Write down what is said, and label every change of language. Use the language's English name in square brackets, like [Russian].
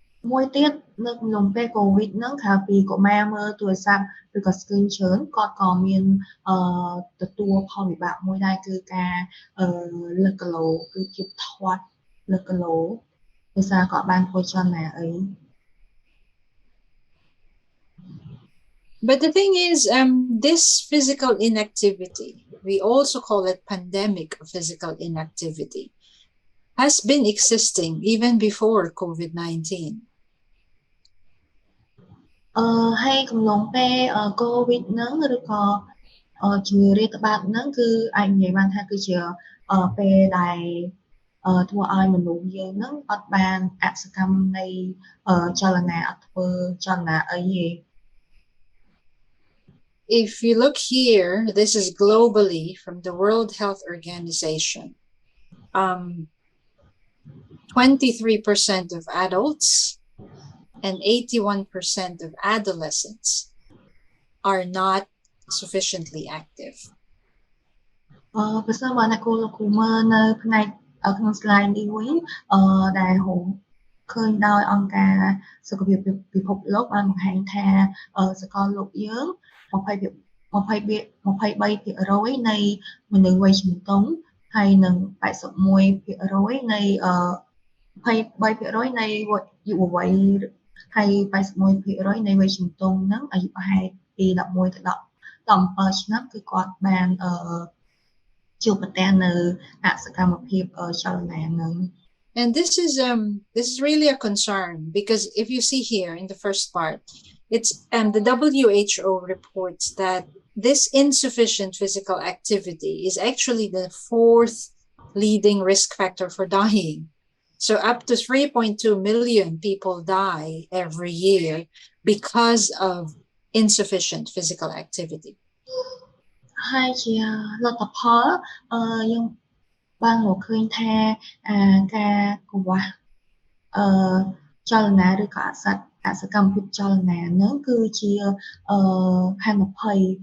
[Khmer] មួយទៀតនៅក្នុងពេលកូវីដហ្នឹងក្រៅពីកុមារមើលទូរស័ព្ទឬក៏ screen ច្រើនគាត់ក៏មានទទួលផលវិបាកមួយដែរគឺការលើសគីឡូគឺភាពធាត់លើសគីឡូដោយសារគាត់បានធ្វើចលនាអី [English] But the thing is, this physical inactivity, we also call it pandemic physical inactivity, has been existing even before COVID-19. [Khmer] ហើយកំឡុងពេលកូវីដហ្នឹងឬក៏ជំងឺរាតត្បាតហ្នឹងគឺអាចនិយាយបានថាគឺជាពេលដែលធ្វើឲ្យមនុស្សយើងហ្នឹងអត់បានអសកម្មនៃចលនាអត់ធ្វើចលនាអីទេ [English] If you look here, this is globally from the World Health Organization. 23% of adults and 81% of adolescents are not sufficiently active. [Khmer] បើសិនបើអ្នកគ្រូមើលនៅផ្នែកក្នុង slide នេះវិញដែលឃើញដោយអង្គការសុខភាពពិភពលោកបានបង្ហាញថាសកលលោកយើង23% នៃមនុស្សវ័យជំទង់ហើយនឹង81% នៃ 23% នៃយុវវ័យហើយ81% នៃវ័យជំទង់ហ្នឹងអាយុប្រហែលពី11ទៅ17ឆ្នាំគឺគាត់បានជួបប្រទះនៅអសកម្មភាពចលនាហ្នឹង [English] And this is really a concern because if you see here in the first part, it's the WHO reports that this insufficient physical activity is actually the 4th leading risk factor for dying. So up to 3.2 million people die every year because of insufficient physical activity. [Khmer] ហើយជាលទ្ធផលយើងបានរកឃើញថាការកង្វះចលនាឬក៏អសកម្មភាពចលនាហ្នឹងគឺជាហានិភ័យ